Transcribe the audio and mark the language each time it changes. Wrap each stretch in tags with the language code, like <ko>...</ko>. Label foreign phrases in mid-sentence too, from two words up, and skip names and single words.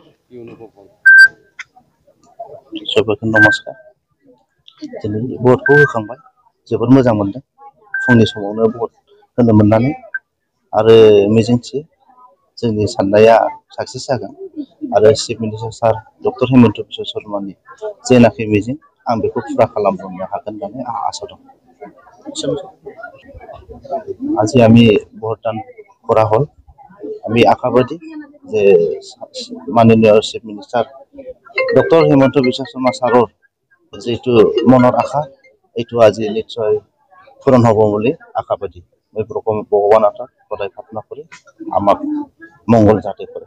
<as>কি অনুভৱ হ'ল?</as> <brx>सबैखौ नमस्कार दिनै भटखौ होखांबाय जोबोद मोजां मोनदों फुंनि समावनो भट होनो मोननानै आरो मिजिंथियो जोंनि साननाया साक्सेस जागोन आरो</brx> <en>chief minister sir doctor</en> <brx>हेमन्त बिश्व शर्मानि जेनाखि मिजिं आं बेखौ फुरा खालामनो हागोन होननानै आं आसा दं।</brx> <as>আজি আমি ভোটদান কৰা হ'ল আমি আশাবাদী যে মাননীয়</as> <en>chief minister doctor</en> <as>হিমন্ত বিশ্ব শৰ্মা ছাৰৰ যিটো মনৰ আশা এইটো আজি নিশ্চয় পূৰণ হ'ব বুলি আশাবাদী মই ভগৱানৰ সদায় প্ৰাৰ্থনা কৰি আমাক মংগল যাতে কৰে।</as>